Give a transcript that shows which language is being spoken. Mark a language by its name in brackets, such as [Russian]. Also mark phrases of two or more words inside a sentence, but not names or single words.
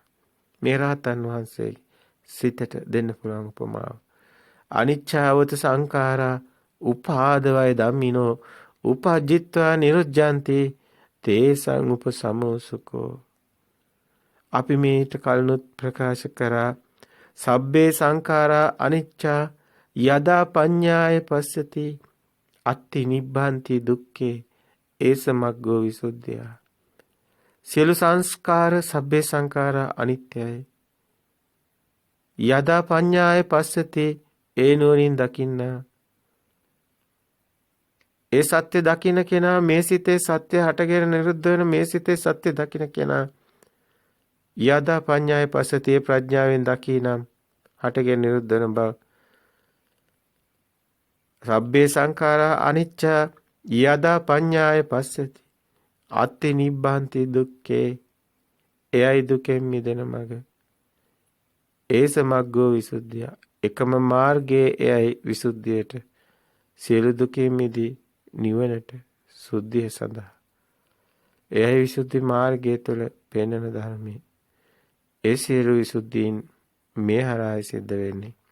[Sinhala] මේ රහතන් වහන්සේ සිතට දෙන්න පුළුවන් උපමාව. [Pali] අනිච්චවත සංඛාරා උපාදවය ධම්මිනෝ උපජ්ජිත්වා නිරුද්ධಂತಿ තේසං උපසමෝසුකෝ. [Sinhala] අපි මේට කලිනුත් ප්‍රකාශ කරා [Pali] සබ්බේ සංඛාරා අනිච්චා යදා පඤ්ඤාය පස්සති අත්ති නිබ්බන්ති දුක්ඛේ ඒස මග්ගෝ විසුද්ධිය. [Sinhala] සියලු සංස්කාර [Pali] සබ්බේ සංඛාරා [Sinhala] අනිත්‍යයි. [Pali] යදා පඤ්ඤාය පස්සති [Sinhala] ඒ නුවණින් දකින්න ඒ සත්‍ය දකින්න කෙනා මේ සිතේ සත්‍ය හටගෙන නිරුද්ධ වෙන මේ සිතේ සත්‍ය දකින්න කෙනා [Pali] යදා පඤ්ඤාය පස්සතිය [Sinhala] ප්‍රඥාවෙන් දකිනම් හටගෙන නිරුද්ධ වෙන බව [Pali] සබ්බේ සංඛාරා අනිච්ච යදා පඤ්ඤාය පස්සති අත්ති නිබ්බාන්ති දුක්ඛේ [Sinhala] එයයි දුකෙන් මිදෙන මඟ [Pali] ඒස මග්ගෝ විසුද්ධිය [Sinhala] එකම මාර්ගයේ එයයි විසුද්ධියට සියලු දුකින් මිදී නිවනට සුද්ධිය සඳහා එයයි විසුද්ධි මාර්ගය තුළ පෙන්වන ධර්මයේ ඒ සියලු විසුද්ධීන් මේ හරහා සිද්ධ වෙන්නේ